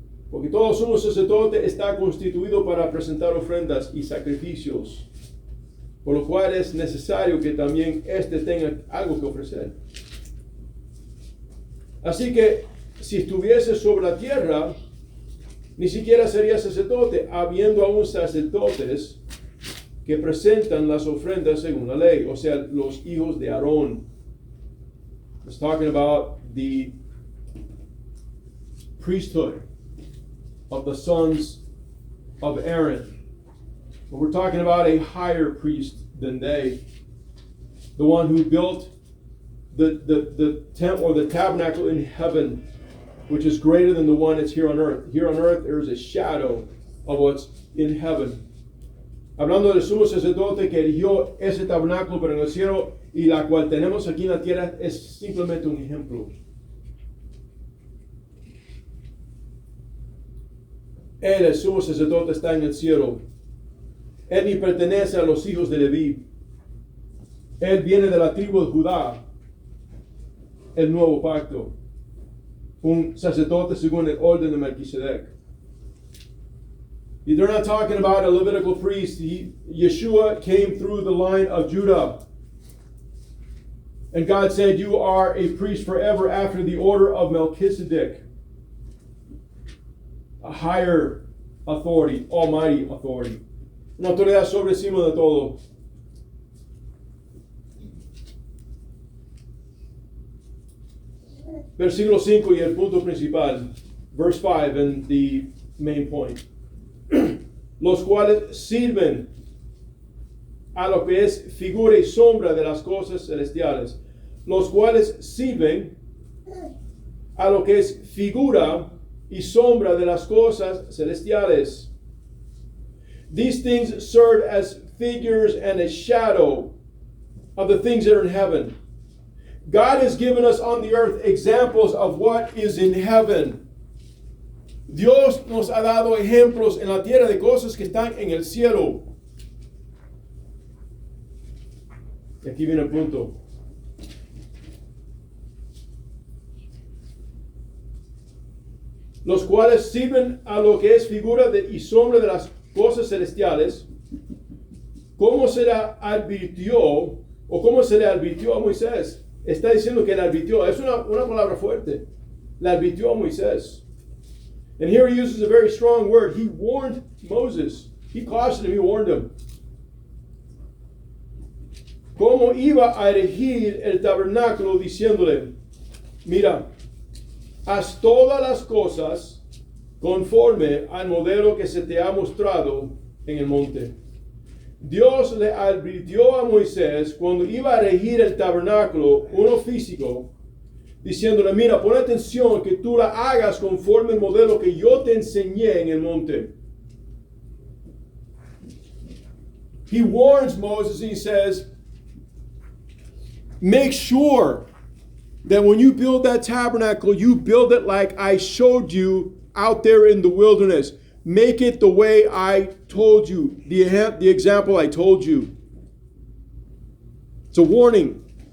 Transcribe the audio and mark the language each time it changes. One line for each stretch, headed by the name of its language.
Spanish: Porque todo sumo sacerdote está constituido para presentar ofrendas y sacrificios, por lo cual es necesario que también éste tenga algo que ofrecer. Así que, si estuviese sobre la tierra, ni siquiera sería sacerdote, habiendo aún sacerdotes que presentan las ofrendas según la ley, o sea, los hijos de Aarón.
English: It's talking about the priesthood of the sons of Aaron. But we're talking about a higher priest than they, the one who built the temple or the tabernacle in heaven, which is greater than the one that's here on earth. Here on earth, there is a shadow of what's in heaven.
Spanish: Hablando del sumo sacerdote que erigió ese tabernáculo pero en el cielo, y la cual tenemos aquí en la tierra, es simplemente un ejemplo. Él, el sumo sacerdote, está en el cielo. Él ni pertenece a los hijos de Leví. Él viene de la tribu de Judá, el nuevo pacto. Un sacerdote según el orden de Melquisedec.
English: They're not talking about a Levitical priest. Yeshua came through the line of Judah. And God said, you are a priest forever after the order of Melchizedek. A higher authority, almighty authority.
Spanish: Una autoridad sobre encima de todo. Versículo 5 y el punto principal.
English: Verse 5 and the main point.
Spanish: Los cuales sirven a lo que es figura y sombra de las cosas celestiales. Los cuales sirven a lo que es figura y sombra de las cosas celestiales.
English: These things serve as figures and a shadow of the things that are in heaven. God has given us on the earth examples of what is in heaven.
Spanish: Dios nos ha dado ejemplos en la tierra de cosas que están en el cielo. Y aquí viene el punto. Los cuales sirven a lo que es figura y sombra de las cosas celestiales, como se le advirtió, o como se le advirtió a Moisés. Está diciendo que le advirtió, es una palabra fuerte. Le advirtió a Moisés.
English: And here he uses a very strong word. He warned Moses. He cautioned him, he warned him.
Spanish: Cómo iba a erigir el tabernáculo diciéndole, mira, haz todas las cosas conforme al modelo que se te ha mostrado en el monte. Dios le advirtió a Moisés cuando iba a erigir el tabernáculo, uno físico, diciéndole, mira, pon atención que tú la hagas conforme el modelo que yo te enseñé en el monte.
English: He warns Moses and he says, make sure that when you build that tabernacle, you build it like I showed you out there in the wilderness. Make it the way I told you, the example I told you. It's a warning.